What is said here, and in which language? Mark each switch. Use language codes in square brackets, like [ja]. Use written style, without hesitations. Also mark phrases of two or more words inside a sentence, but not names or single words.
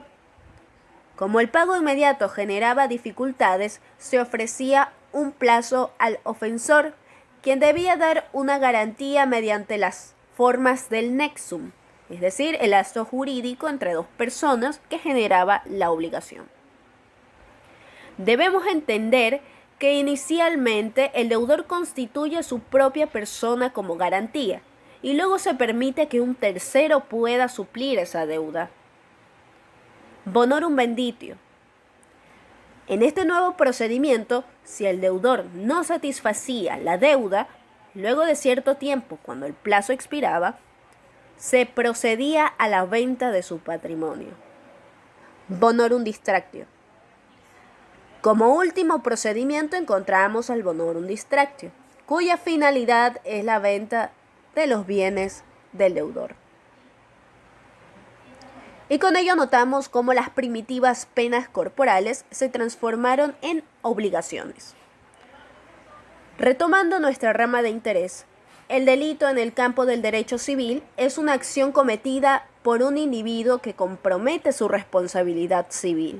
[es] Como el pago inmediato generaba dificultades, se ofrecía un plazo al ofensor, quien debía dar una garantía mediante las formas del nexum, es decir, el lazo jurídico entre dos personas que generaba la obligación. Debemos entender que inicialmente el deudor constituye su propia persona como garantía y luego se permite que un tercero pueda suplir esa deuda. [la] Bonorum venditio. [es] En este nuevo procedimiento, si el deudor no satisfacía la deuda, luego de cierto tiempo, cuando el plazo expiraba, se procedía a la venta de su patrimonio. [la] Bonorum distractio. [es] Como último procedimiento encontramos al [la] bonorum distractio, [es] cuya finalidad es la venta de los bienes del deudor. Y con ello notamos cómo las primitivas penas corporales se transformaron en obligaciones. Retomando nuestra rama de interés, el delito en el campo del derecho civil es una acción cometida por un individuo que compromete su responsabilidad civil.